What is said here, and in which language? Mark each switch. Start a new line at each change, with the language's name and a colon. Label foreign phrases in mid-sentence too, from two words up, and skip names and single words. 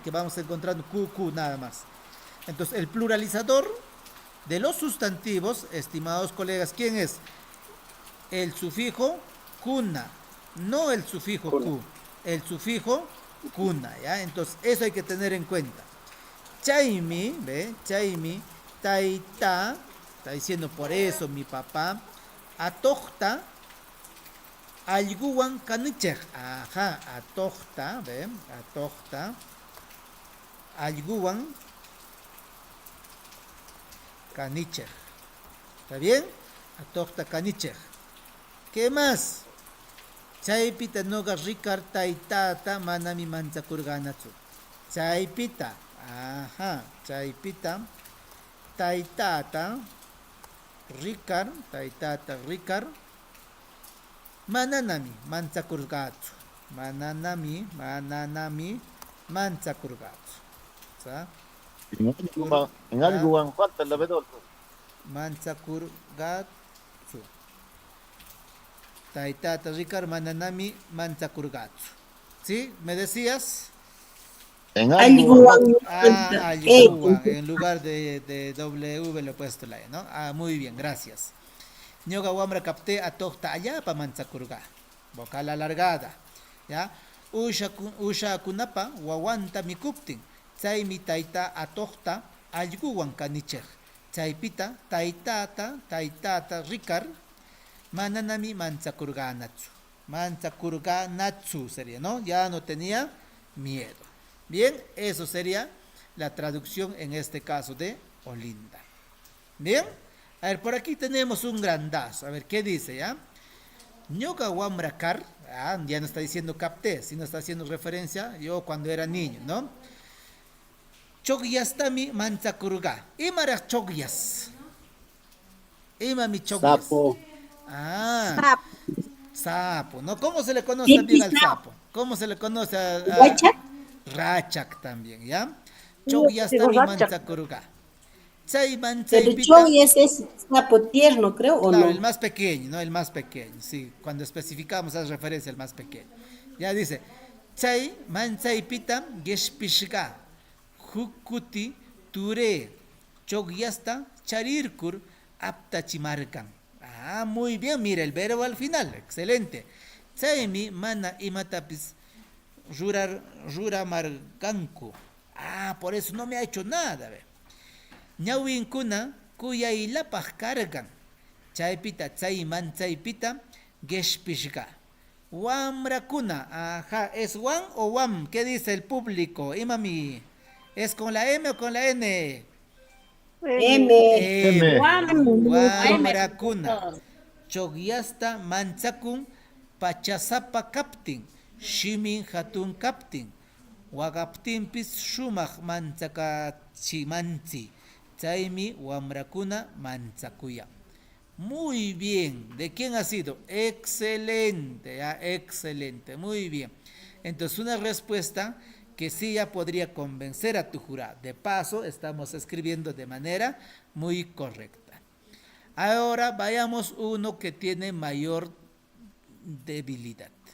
Spanish: Que vamos encontrando ku nada más. Entonces, el pluralizador de los sustantivos, estimados colegas, ¿quién es? El sufijo kuna, no el sufijo ku, el sufijo kuna, ¿ya? Entonces, eso hay que tener en cuenta. Chaimi, ¿ve?
Quechua: Chaimi, taita,
Spanish: está diciendo por eso mi papá,
Quechua: atochta, alguwan kanichej, ajá, atochta, ¿ve? Atochta, alguwan kanichej.
Spanish: ¿Está bien?
Quechua: Atochta kanichej.
Spanish: ¿Qué más?
Quechua: Chaypita noga rikar taitata manami manchakurganatsu. Chaypita, ajá, chaypita taitata rikar mananami manchakurgatsu. Mananami manchakurgatsu. ¿Sa?
Spanish: En algo falta la W.
Quechua: Manchakurgatsu. Taitata rikar mananami manchakurgatsu.
Spanish: ¿Sí? ¿Me decías? En algo.
Quechua: Alguwan.
Spanish: En lugar de W le he puesto la E, ¿no? Ah, muy bien, gracias.
Quechua: Ñoga wamra capté atochta allapa manchakurga.
Spanish: Vocal alargada. ¿Ya?
Quechua: Usha kunapa wawanta mikuptin. Chaymi taita atochta allguwan kanichej. Chaypita taitata rikar mananami manchakurganatsu.
Spanish: Manchakurganatsu sería, ¿no? Ya no tenía miedo. Bien, eso sería la traducción en este caso de Olinda. Bien, a ver, por aquí tenemos un grandazo. A ver, ¿qué dice ya? Ñoga wamrakar, ya no está diciendo capté, sino está haciendo referencia yo cuando era niño, ¿no?
Quechua: Chogyastami manchakurga. Imara chogyas. Imami chogyas.
Spanish: Sapo. Sapo, ¿no? ¿Cómo se le conoce también al sapo? ¿Cómo se le conoce a Rachak también, ¿ya?
Quechua: Chogyastami manchakurga.
Spanish: Pero chogyas es sapo tierno, creo, ¿o claro, no? el más pequeño, ¿no? El más pequeño, sí. Cuando especificamos hace referencia al más pequeño. Ya dice,
Quechua: Chay manchaypita geshpishka hukuti ture chogyasta charirkur aptachimarkan.
Spanish: Ah, muy bien, mira el verbo al final, excelente.
Quechua: Chaymi mana imatapis ruramarkanku.
Spanish: Ah, por eso no me ha hecho nada. Ve.
Quechua: Ñawinkuna kuyaylapaq kargan. Chaypita chayman chaypita geshpishka. Wamrakuna.
Spanish: Ajá, ¿es wan o wam? ¿Qué dice el público? Imami, ¿es con la M o con la N? M.
Quechua: Wamrakuna. Chogyasta manchakun pachasapa kaptin. Shimin hatun kaptin. Wagaptinpis shumaq manchakachimanchi. Chaymi wamrakuna manchakuya.
Spanish: Muy bien. ¿De quién ha sido? Excelente, ya, excelente. Muy bien. Entonces, una respuesta que sí ya podría convencer a tu jurado. De paso, estamos escribiendo de manera muy correcta. Ahora vayamos uno que tiene mayor debilidad.